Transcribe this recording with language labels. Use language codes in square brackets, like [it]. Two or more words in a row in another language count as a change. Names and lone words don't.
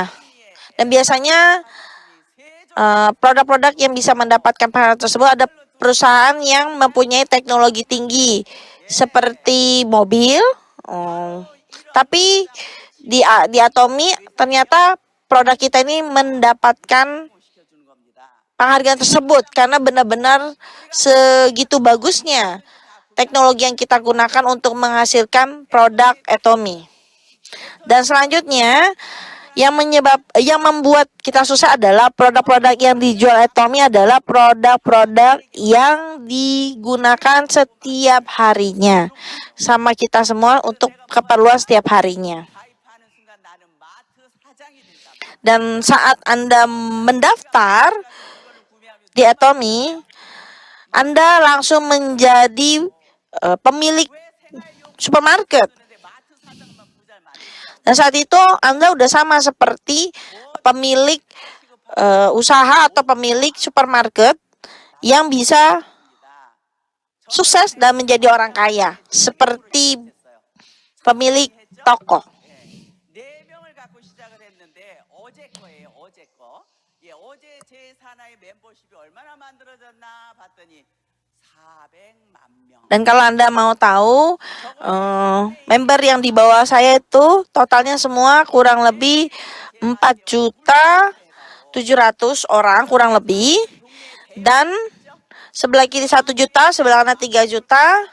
[id] Dan biasanya produk-produk yang bisa mendapatkan penghargaan tersebut ada perusahaan yang mempunyai teknologi tinggi seperti mobil. Tapi di Atomy ternyata produk kita ini mendapatkan [ko] 시켜주는 겁니다. [id] penghargaan tersebut karena benar-benar segitu bagusnya teknologi yang kita gunakan untuk menghasilkan produk Atomy. Dan selanjutnya yang membuat kita susah adalah produk-produk yang dijual Atomy adalah produk-produk yang digunakan setiap harinya sama kita semua untuk keperluan setiap harinya. [ko] 가입하는 순간 나는 마트 사장이 된다. [id] Dan saat Anda mendaftar [ko] 이거를 구매하면 [id] di Atomy, Anda langsung menjadi pemilik supermarket. [ko] 되는데 마트 사장만 부자를 만드는 [id] Dan saat itu Anda udah sama seperti pemilik usaha atau pemilik supermarket yang bisa [ko] 겁니다. [id] sukses dan menjadi orang kaya seperti pemilik toko. [ko] 네 명을 갖고 시작을 했는데 어제 거예요. 어제 거. 예, 어제 제 산하의 멤버십이 얼마나 만들어졌나 봤더니 400만 명. [id] Dan kalau Anda mau tahu, member yang di bawah saya itu totalnya semua kurang lebih 4.700.000 orang kurang lebih. Dan sebelah kiri 1 juta, sebelah kanan 3 juta.